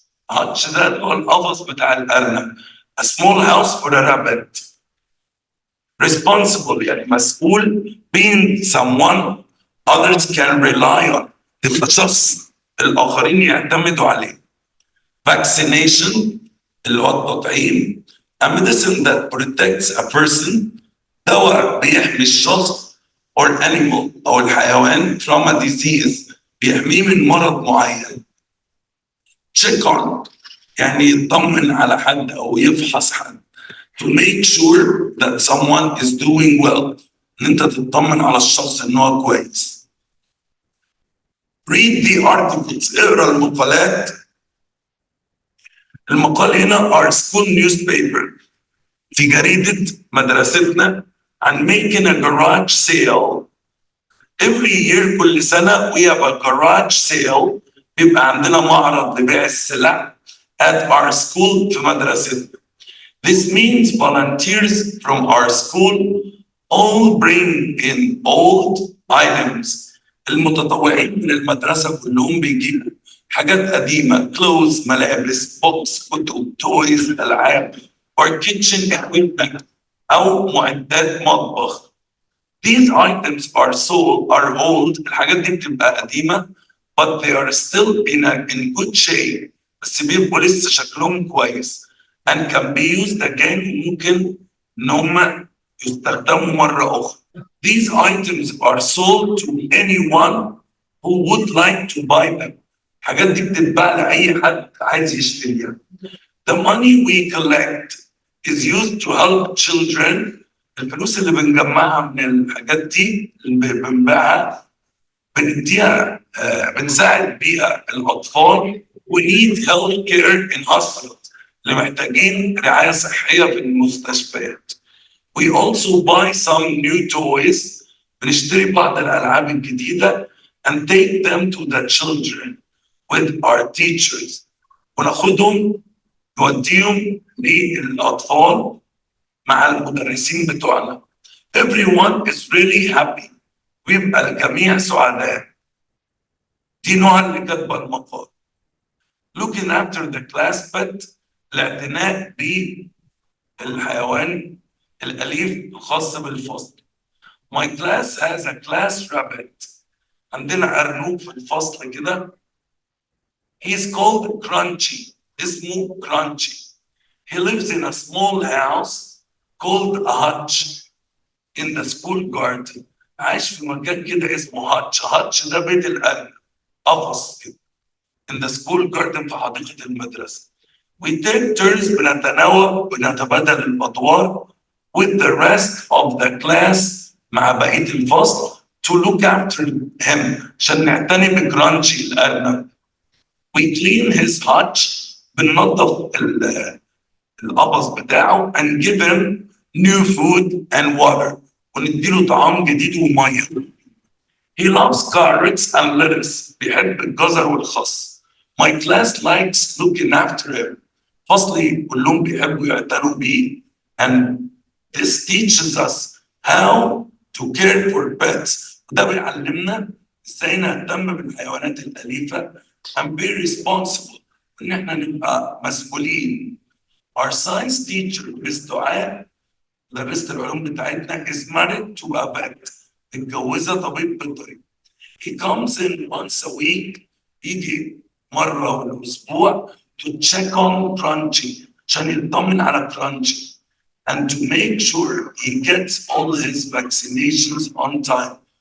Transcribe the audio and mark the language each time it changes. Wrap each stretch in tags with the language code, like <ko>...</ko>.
<ar>hutch ده اللي هو القفص بتاع الأرنب.</ar> <en>a small house for a rabbit.</en> <ar>responsible يعني مسؤول.</ar> <en>being someone others can rely on.</en> <ar>تبقى شخص الآخرين يعتمدوا عليه. vaccination اللي هو التطعيم.</ar> <en>a medicine that protects a person.</en> <ar>دواء بيحمي الشخص</ar> <en>or animal</en> <ar>أو الحيوان</ar> <en>from a disease.</en> <ar>بيحميه من مرض معين. check on يعني يطمن على حد أو يفحص حد.</ar> <en>to make sure that someone is doing well.</en> <ar>إن أنت تطمن على الشخص إن هو كويس.</ar> <en>read the articles.</en> <ar>اقرأ المقالات. المقال هنا</ar> <en>our school newspaper</en> <ar>في جريدة مدرستنا عن</ar> <en>making a garage sale. every year</en> <ar>كل سنة</ar> <en>we have a garage sale.</en> <ar>بيبقى عندنا معرض لبيع السلع</ar> <en>at our school</en> <ar>في مدرستنا.</ar> <en>This means volunteers from our school all bring in old items.</en> <ar>المتطوعين من المدرسة كلهم بيجيبوا حاجات قديمة clothes ملابس books كتب toys ألعاب</ar> <en>or kitchen equipment</en> <ar>أو معدات مطبخ.</ar> <en>These items are old.</en> <ar>الحاجات دي بتبقى قديمة</ar> <en>but they are still in good shape.</en> <ar>بس بيبقوا لسه شكلهم كويس</ar> <en>and can be used again.</en> <ar>ممكن إن هم يستخدموا مرة أخرى.</ar> <en>These items are sold to anyone who would like to buy them.</en> <ar>الحاجات دي بتتباع لأي حد عايز يشتريها.</ar> <en>The money we collect is used to help children.</en> <ar>الفلوس اللي بنجمعها من الحاجات دي اللي بنبيعها بنديها بنساعد بيها الأطفال</ar> <en>who need health care in hospitals.</en> <ar>اللي محتاجين رعاية صحية في المستشفيات.</ar> <en>We also buy some new toys.</en> <ar>بنشتري بعض الألعاب الجديدة</ar> <en>and take them to the children with our teachers.</en> <ar>وناخدهم نوديهم للأطفال مع المدرسين بتوعنا.</ar> <en>Everyone is really happy.</en> <ar>ويبقى الجميع سعداء. دي نوع اللي كاتبة المقال.</ar> <en>Looking after the class pet.</en> <ar>الاعتناء بالحيوان الأليف الخاص بالفصل.</ar> <en>My class has a class rabbit.</en> <ar>عندنا أرنوب في الفصل كده.</ar> <en>He's called Crunchy. اسمه Crunchy. He lives in a small house called a hutch in the school garden.</en> <ar>عايش في مكان كده اسمه hutch. hutch ده بيت الأرنب. قفص كده.</ar> <en>in the school garden</en> <ar>في حديقة المدرسة.</ar> <en>We take turns</en> <ar>بنتبادل الأدوار</ar> <en>with the rest of the class</en> <ar>مع بقية الفصل</ar> <en>to look after him</en> <ar>عشان نعتني بكرانشي الأرنب.</ar> <en>We clean his hutch.</en> <ar>بننظف القفص بتاعه</ar> <en>and give him new food and water.</en> <ar>ونديله طعام جديد ومية.</ar> <en>He loves carrots and lettuce.</en> <ar>بيحب الجزر والخس.</ar> <en>My class likes looking after him.</en> <ar>فصلي كلهم بيحبوا يعتنوا بيه.</ar> <en>And this teaches us how to care for pets.</en> <ar>ده بيعلمنا ازاي نهتم بالحيوانات الأليفة</ar> <en>and be responsible.</en> <ar>إن احنا نبقى مسؤولين.</ar> <en>Our science teacher Miss دعاء</en> <ar>مدرسة العلوم بتاعتنا</ar> <en>is married to a vet.</en> <ar>متجوزة طبيب بيطري.</ar> <en>He comes in once a week.</en> <ar>يجي مرة في الأسبوع</ar> <en>to check on Crunchy</en> <ar>عشان يطمن على</ar> <en>Crunchy and to make sure he gets all his vaccinations on time.</en>